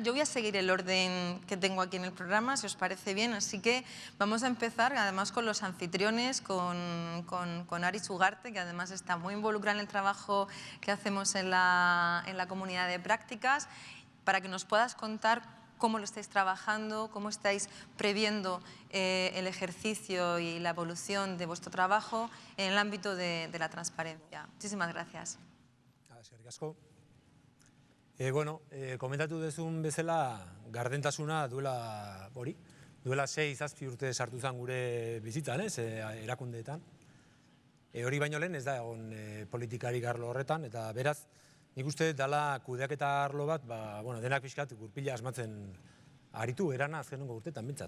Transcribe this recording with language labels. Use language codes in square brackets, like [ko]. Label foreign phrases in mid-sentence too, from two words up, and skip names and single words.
[es] Yo voy a seguir el orden que tengo aquí en el programa, si os parece bien, así que vamos a empezar además con los anfitriones, con Aritz Ugarte, que además está muy involucrada en el trabajo que hacemos en la comunidad de prácticas, para que nos puedas contar cómo lo estáis trabajando, cómo estáis previendo el ejercicio y la evolución de vuestro trabajo en el ámbito de la transparencia. Muchísimas gracias. [eu] Eskerrik asko. Komentatu duzun bezala, gardentasuna duela 6-7 urte sartu zen gure bizitzan, erakundeetan. Hori baino lehen ez da egon politikari arlo horretan, eta beraz, nik uste dela kudeaketa arlo bat, denak pixkat gurpila asmatzen aritu erana azkenengo urteetan bintzat.